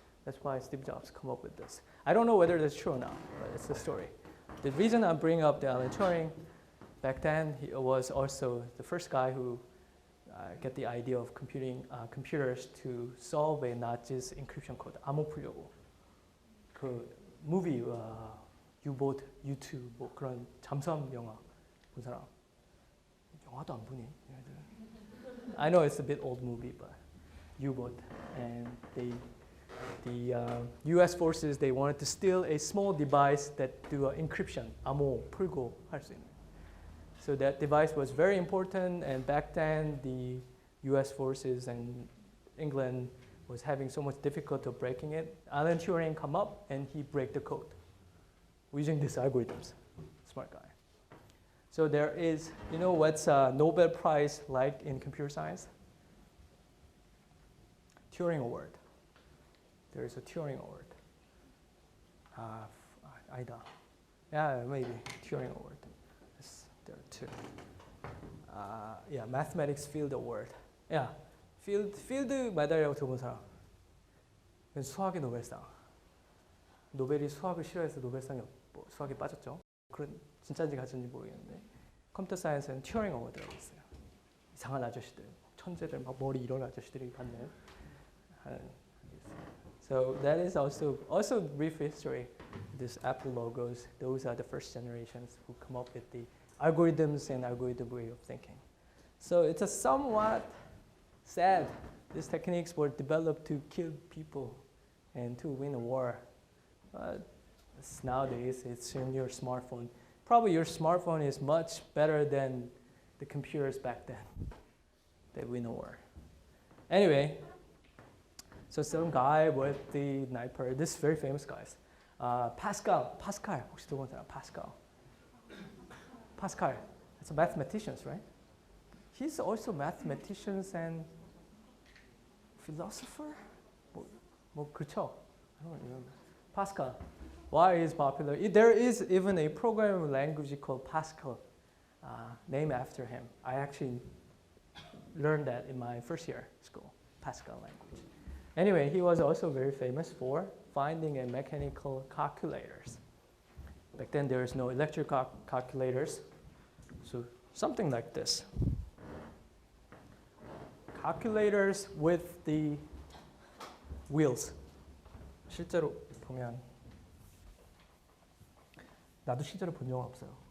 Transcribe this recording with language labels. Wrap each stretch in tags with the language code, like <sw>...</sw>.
<en>That's why Steve Jobs come up with this. I don't know whether that's true or not, but it's the story. The reason I'm bringing up the Alan Turing, back then he was also the first guy who get the idea of computers to solve a Nazi's encryption code.</en> <ko>암호 풀려고. 그 movie U-boat, U2 뭐 그런 잠수함 영화 본 사람. 영화도 안 보니?</ko> <en>I know it's a bit old movie, but U-boat, and the U.S. forces, they wanted to steal a small device that do encryption,</en> <ko>암호 풀고 할 수 있는.</ko> <en>So that device was very important, and back then the U.S. forces and England was having so much difficulty of breaking it. Alan Turing come up and he break the code using these algorithms. Smart guy. So there is, you know what's a Nobel Prize like in computer science? Turing Award. There is a Turing Award.</en> <ko>아니다.</ko> <en>Yeah, maybe Turing Award. There are two. Yeah, Mathematics Field Award.</en> <ko>Yeah, field 메달이라고 들어본 사람. 수학의 노벨상. 노벨이 수학을 싫어해서 노벨상이 수학에 빠졌죠. 그런 진짜인지 가짜인지 모르겠는데 컴퓨터 사이언스는 튜링 어워드라고 있어요. 이상한 아저씨들, 천재들 막 머리 이런 아저씨들이 받는.</ko> <en>So that is also brief history. This Apple logos, those are the first generations who come up with the algorithms and algorithm way of thinking. So it's a somewhat sad. These techniques were developed to kill people and to win a war. But nowadays, it's in your smartphone. Probably your smartphone is much better than the computers back then that win a war. Anyway, so some guy with the sniper, this very famous guys.</en> <ko>Pascal, 혹시 들어본 사람?</ko> <en>Pascal, it's a mathematician, right? He's also mathematician and philosopher?</en> <ko>뭐 그렇죠?</ko> <en>I don't remember. Pascal, why is popular? There is even a programming language called Pascal, named after him. I actually learned that in my first year school, Pascal language. Anyway, he was also very famous for finding a mechanical calculators. Back then, there is no electric calculators, so something like this. Calculators with the wheels.</en> <ko>실제로 보면 나도 실제로 본 적은 없어요.</ko>